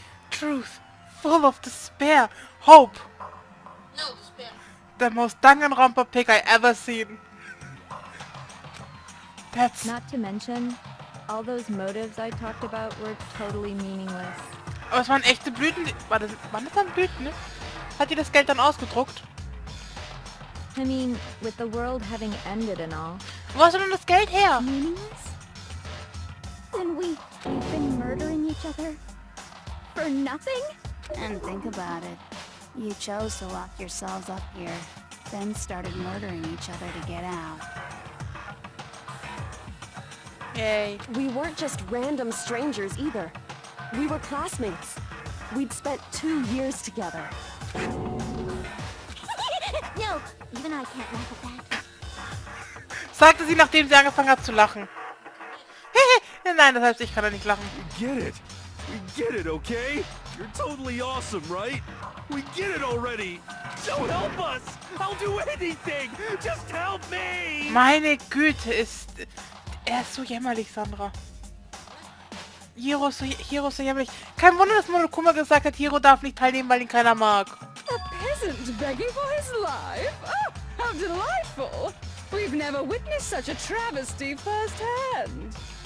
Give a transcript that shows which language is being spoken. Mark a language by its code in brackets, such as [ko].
[en] Truth. Full of despair. Hope. No despair. The most Danganronpa pick I ever seen. That's... Not to mention, all those motives I talked about were totally meaningless. [de] Aber es waren echte Blüten. Waren das dann Blüten, ne? Hat die das Geld dann ausgedruckt? [en] I mean, with the world having ended and all. [de] Wo hast du denn das Geld her? [en] Meaningless? Then we've been murdering each other? For nothing? And think about it. You chose to lock yourselves up here, then started murdering each other to get out. Yay. We weren't just random strangers either. We were classmates. We'd spent 2 years together. No, even I can't laugh at that. [de] Sagte sie, nachdem sie angefangen hat zu lachen. Nein, das heißt, ich kann da nicht lachen. [en] We get it. We get it, okay? You're totally awesome, right? We get it already. So help us. I'll do anything. Just help me. [de] Meine Güte, er ist so jämmerlich, Sandra. Hiro ist so jämmerlich. Kein Wunder, dass Monokuma gesagt hat, Hiro darf nicht teilnehmen, weil ihn keiner mag. [en] A peasant begging for his life? Oh, how delightful! We've never witnessed such a travesty firsthand.